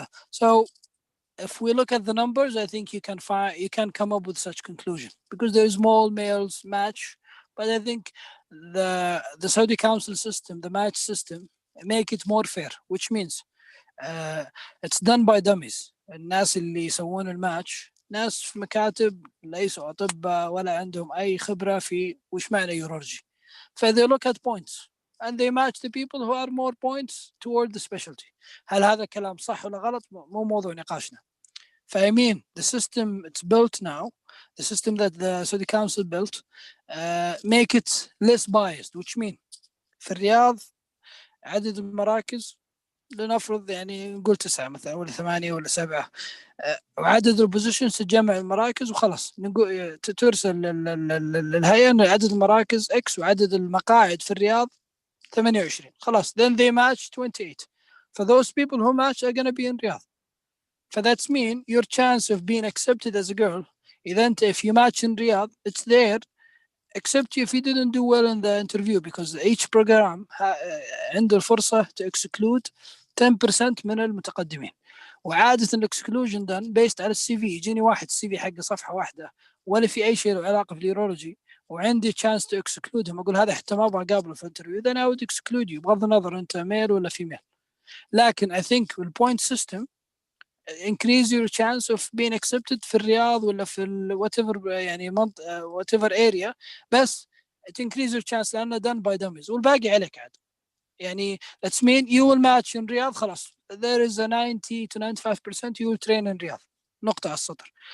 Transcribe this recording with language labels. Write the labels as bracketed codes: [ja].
[en] So if we look at the numbers, I think you can come up with such conclusion, because there's more males match. But I think the Saudi council system, the match system, make it more fair, which means it's done by dummies. [ar] الناس اللي يسوون الماتش ناس في مكاتب ليسوا أطباء ولا عندهم أي خبرة في وش معنى يورولوجي. [en] they look at points and they match the people who are more points toward the specialty. [ar] هل هذا كلام صح ولا غلط؟ مو موضوع نقاشنا. [en] I mean, the system it's built now, the system that the Saudi Council built, make it less biased, which mean [ar] في الرياض عدد المراكز لنفرض يعني نقول 9 مثلا ولا 8 ولا 7، وعدد البوزيشنز تجمع المراكز وخلاص، نقول ترسل للهيئة ان عدد المراكز X وعدد المقاعد في الرياض 28، خلاص [en] then they match [ar] 28. [en] For those people who match are gonna be in Riyadh. For that's mean your chance of being accepted as a girl, if you match in Riyadh, it's there, except if you didn't do well in the interview, because each program [ar] عنده الفرصة [en] to exclude 10% [ar] من المتقدمين. وعادة الاكسكلوجن دان بيست على السي في. يجيني واحد السي في حقه صفحة واحدة ولا في أي شيء له علاقة في اليورولوجي، وعندي [en] chance to exclude him، [ar] أقول هذا حتى ما أبغى أقابله في الانترفيو، [en] then I would exclude you [ar] بغض النظر أنت ميل ولا فيميل. لكن [en] I think the point system increase your chance of being accepted [ar] في الرياض ولا في [en] whatever [ar] يعني [en] whatever area، [ar] بس [en] it increase your chance [ar] لأنه [en] done by dummies [ar] والباقي عليك عاد. يعني [en] let's mean you will match in Riyadh، [ar] خلاص [en] there is a 90 to 95% you will train in Riyadh، [ar] نقطة على السطر.